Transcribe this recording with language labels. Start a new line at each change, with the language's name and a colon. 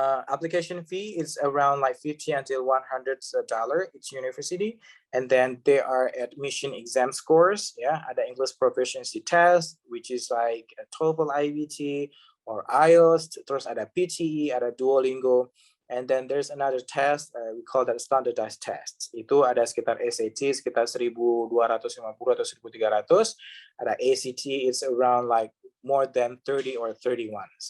English: Application fee is around like $50 until $100 each university, and then there are admission exam scores. Yeah, ada English proficiency test, which is like a TOEFL, IBT, or IELTS,
Indonesian: terus ada PTE, ada Duolingo,
English: and then there's another test, we call that standardized tests.
Indonesian: Itu ada sekitar SAT, sekitar 1.250 atau 1.300.
English: Ada ACT, it's around like more than 30 or 31.